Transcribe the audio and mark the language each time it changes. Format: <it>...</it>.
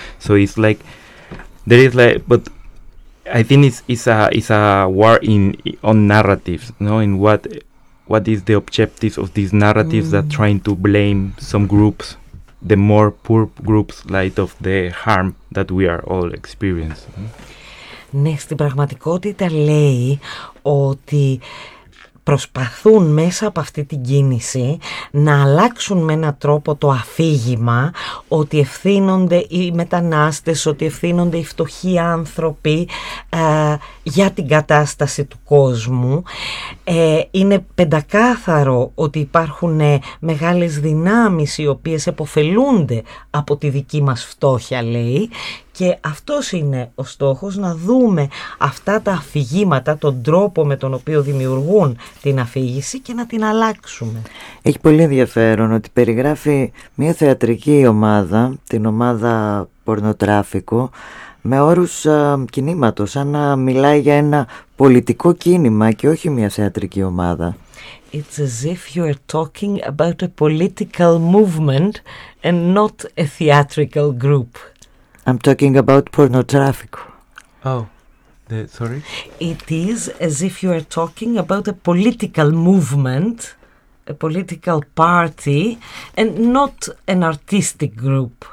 <en>So it's like there is like, but I think it's a war in on narratives, no, in what is the objectives of these narratives that trying to blame some groups. The more poor groups light of the harm that we are all experiencing.</en> <el>Ναι, στην πραγματικότητα λέει ότι προσπαθούν μέσα από αυτή την κίνηση να αλλάξουν με έναν τρόπο το αφήγημα ότι ευθύνονται οι μετανάστες, ότι ευθύνονται οι φτωχοί άνθρωποι για την κατάσταση του κόσμου. Είναι πεντακάθαρο ότι υπάρχουν μεγάλες δυνάμεις οι οποίες επωφελούνται από τη δική μας φτώχεια, λέει. Και αυτός είναι ο στόχος, να δούμε αυτά τα αφηγήματα, τον τρόπο με τον οποίο δημιουργούν την αφήγηση και να την αλλάξουμε. Έχει πολύ ενδιαφέρον ότι περιγράφει μια θεατρική ομάδα, την ομάδα πορνοτράφικο, με όρους κινήματος, σαν να μιλάει για ένα πολιτικό κίνημα και όχι μια θεατρική ομάδα.</el> <en>It's as if you are talking about a political movement and not a theatrical group. I'm talking about porno traffic. Oh. Sorry? It is as if you are talking about a political movement, a political party, and not an artistic group.</en>